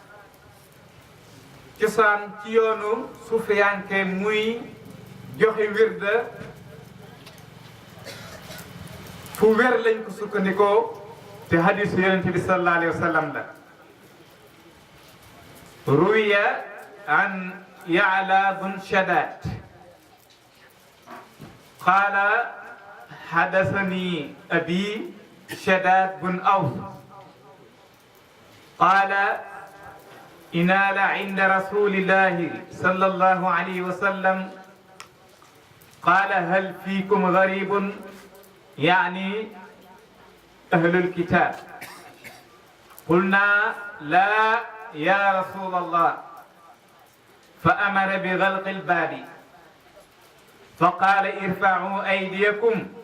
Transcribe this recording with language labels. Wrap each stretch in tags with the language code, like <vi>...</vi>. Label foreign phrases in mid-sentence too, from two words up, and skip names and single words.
<wo>cosaan ci yoonu sufiyanke muy joxe wirda fu wér lañ ko sukkandikoo te hadisu yonente bi</wo> <ar>صلى الله عليه وسلم</ar> <wo>la</wo> <ar>روي عن يعلى بن شداد قال حدثني أبي شداد بن أوس قال إنال عند رسول الله صلى الله عليه وسلم قال هل فيكم غريب يعني أهل الكتاب قلنا لا يا رسول الله فأمر بغلق الباب فقال ارفعوا أيديكم</ar>